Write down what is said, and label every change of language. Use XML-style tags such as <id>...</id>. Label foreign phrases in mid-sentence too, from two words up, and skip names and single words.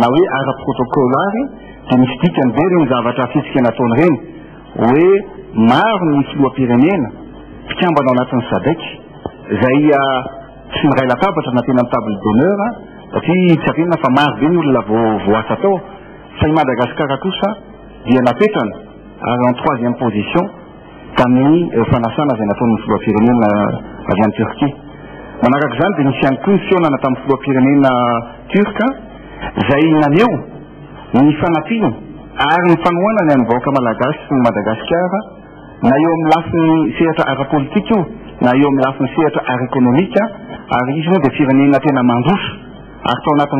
<mg>hoe ara-protocolary dia misy dikany be reny zavatra fitsika nataony reny hoe maro ny filoham-pirenena mpikambana ao anatin'ny SADC izay tsy miray latabatra na tena amin'ny</mg> <fr>table d'honneur</fr> <mg>satria tsy arenina fa maro be ny olona voasa tao fa i Madagasikara kosa dia napetrana ary</mg> <fr>en troisième position</fr> <mg>tamin'ny fanasana izay nataon'ny filoham-pirenena avy any Turquie manaraka izany dia nisy ihany koa ny fionana tamin'ny filoham-pirenena turka izay naneho ny fanampiana ary ny fanohanany amin'ny vahoaka malagasy sy ny Madagasikara na eo amin'ny lafiny sehatra ara-politika io na eo amin'ny lafiny sehatra ara-ekonomika ary izy moa dia firenena tena mandroso ary tao anatin'ny</mg>